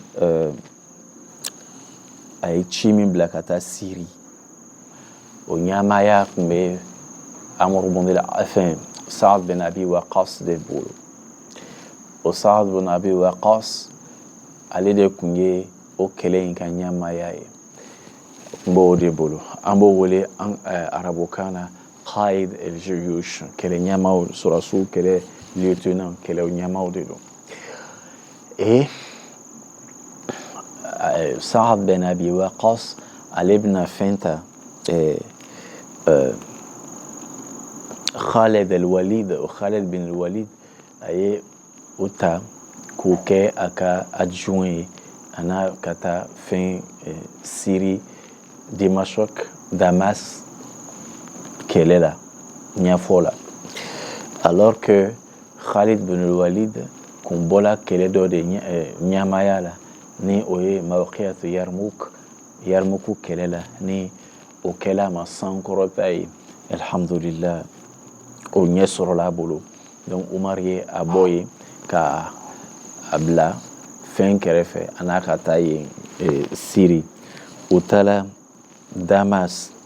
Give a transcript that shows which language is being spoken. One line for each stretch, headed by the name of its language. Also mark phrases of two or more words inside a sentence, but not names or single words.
Bambara: a ye ci min bila ka taa Siri o ɲɛmaaya tun bɛ Amr ibn Saad bin Abi Waqqas de bolo o Saad bin Abi Waqqas ale de tun ye o kɛlɛ in ka ɲɛmaaya ye n b'o de bolo an b'o wele arabukan na
Arabic: قائد الجيوش
Bambara: kɛlɛ ɲɛmaaw sɔrɔsiw kɛlɛ lieutenant kɛlɛ ɲɛmaaw de don et Saad bin Abi Waqqas ale bɛna fɛn ta Khalid bin al-Walid a ye o ta k'o kɛ a ka adjoint ye a n'a ka taa fɛn Syrie Damas kɛlɛ la ɲɛfɔ la
French: alors que
Bambara: Khalid bin al-Walid kun bɔla kɛlɛ dɔ de ɲɛmaaya la ni o ye mawqiyatu Yarmuk kɛlɛ la ni o kɛla a ma sankɔrɔta ye alhamdulillah o ɲɛ sɔrɔla a bolo donc Umar ye a bɔ ye ka a bila fɛn kɛrɛfɛ a n'a ka taa yen Syrie o taala Damas